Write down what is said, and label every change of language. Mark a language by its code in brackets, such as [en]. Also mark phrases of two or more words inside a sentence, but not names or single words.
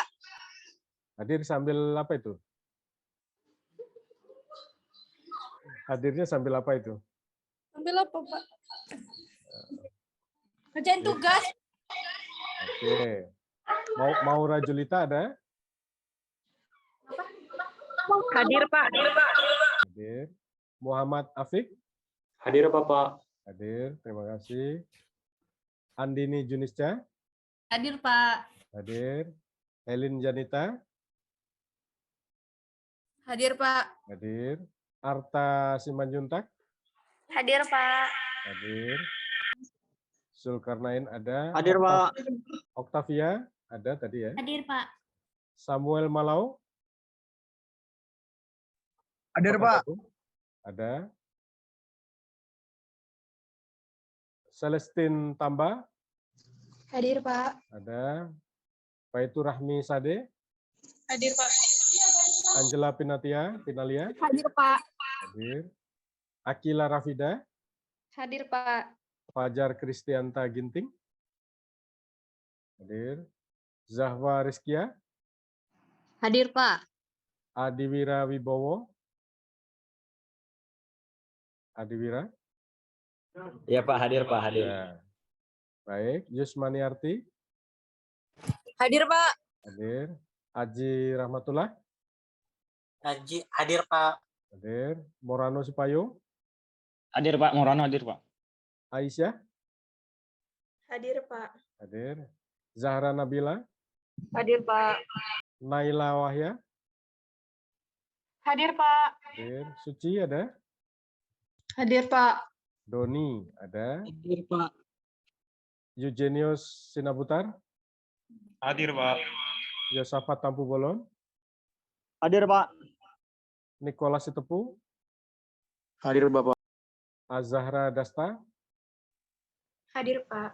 [id] Hadir sambil apa itu? Hadirnya sambil apa itu? Sambil apa Pak? Kerjain tugas. Oke. Mau Rajulita ada? Hadir Pak. Hadir. Muhammad Afik? Hadir Bapak. Hadir, terima kasih. Andini Junisca? Hadir Pak. Hadir. Helin Janita? Hadir Pak. Hadir. Arta Simanjuntak? Hadir Pak. Hadir. Zulkarnain ada. Hadir, Pak. Octavia ada tadi ya. Hadir, Pak. Samuel Malau? Hadir, Pak. Ada. Celestine Tamba? Hadir, Pak. Ada. Paitu Rahmi Sade? Hadir Pak. Angela Pinalia? Hadir Pak. Hadir. Akila Rafida? Hadir Pak. Fajar Kristianta Ginting? Hadir. Zahwa Rizkia? Hadir Pak. Adiwira Wibowo? Adiwira? Iya Pak, hadir Pak, hadir. Ya. Baik, Yusmaniarti? Hadir Pak. Hadir. Aji Rahmatullah? Hadir Pak. Hadir. Morano Sipayo? Hadir Pak. Morano hadir Pak. Aisyah? Hadir Pak. Hadir. Zahra Nabila? Hadir Pak. Naila Wahya? Hadir Pak. Hadir. Suci ada? Hadir Pak. Doni ada? Hadir Pak. Eugenius Sinabutar? Hadir Pak. Yosafat Tampu Bolon? Hadir, Pak. Nicholas Sitepu, Hadir Bapak. Azahra Dasta, Hadir, Pak.